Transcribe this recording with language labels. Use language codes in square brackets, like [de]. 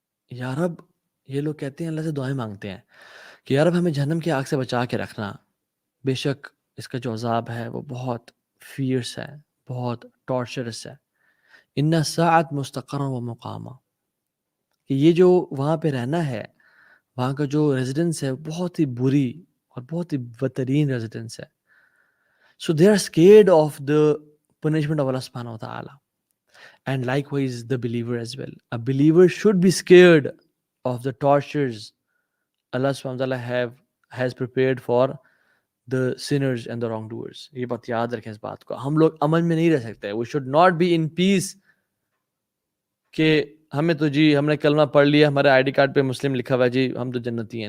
[ur] یا رب، یہ لوگ کہتے ہیں اللہ سے دعائیں مانگتے ہیں کہ یا رب ہمیں جہنم کی آگ سے بچا کے رکھنا، بے شک اس کا جو عذاب ہے وہ بہت فیئرس ہے، بہت ٹارچرس ہے. [ar] ان الساعۃ مستقر و مقامہ، [ur] کہ یہ جو وہاں پہ رہنا ہے، وہاں کا جو ریزیڈنس ہے بہت ہی بری اور بہت ہی بدترین ریزیڈنس ہے. [en] So they are scared of the punishment of اللہ سبحانہ وتعالی. And likewise the believer as well. A believer should be scared of the tortures Allah subhanahu wa ta'ala has prepared for the sinners and the wrongdoers. [ur] یہ بات یاد رکھیں اس بات کو. ہم لوگ امن میں نہیں رہ سکتے. [en] We should not be in peace [ur] کہ ہمیں تو جی ہم نے کلمہ پڑھ لیا، ہمارے آئی ڈی کارڈ پہ مسلم لکھا ہوا ہے، جی ہم تو جنتی ہیں.